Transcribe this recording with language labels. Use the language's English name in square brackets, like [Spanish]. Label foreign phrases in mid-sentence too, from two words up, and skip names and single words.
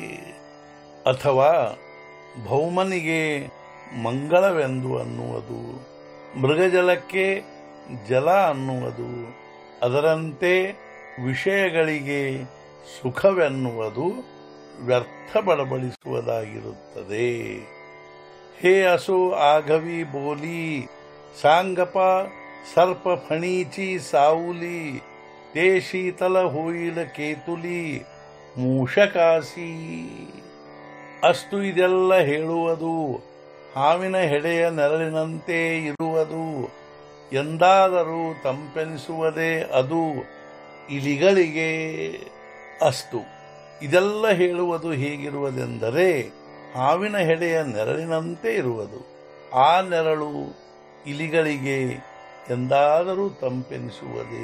[Kannada] ಅಥವಾ ಭೌಮನಿಗೆ ಮಂಗಳವೆಂದು ಅನ್ನುವುದು, ಮೃಗಜಲಕ್ಕೆ ಜಲ ಅನ್ನುವುದು, ಅದರಂತೆ ವಿಷಯಗಳಿಗೆ ಸುಖವೆನ್ನುವುದು ವ್ಯರ್ಥ ಬಡಬಡಿಸುವುದಾಗಿರುತ್ತದೆ। [Marathi] हे असो आघवी बोली सांगप सर्प फणीची साउली ते शीतल होईल केतुली ಮೂಷಕಾಸಿ। [Kannada] ಅಷ್ಟು ಇದೆಲ್ಲ ಹೇಳುವುದು ಹಾವಿನ ಹೆಡೆಯ ನೆರಳಿನಂತೆ ಇರುವುದು, ಎಂದಾದರೂ ತಂಪೆನಿಸುವುದೇ ಅದು ಇಲಿಗಳಿಗೆ। ಅಷ್ಟು ಇದೆಲ್ಲ ಹೇಳುವುದು ಹೇಗಿರುವುದೆಂದರೆ ಹಾವಿನ ಹೆಡೆಯ ನೆರಳಿನಂತೆ ಇರುವುದು, ಆ ನೆರಳು ಇಲಿಗಳಿಗೆ ಎಂದಾದರೂ ತಂಪೆನಿಸುವುದೇ।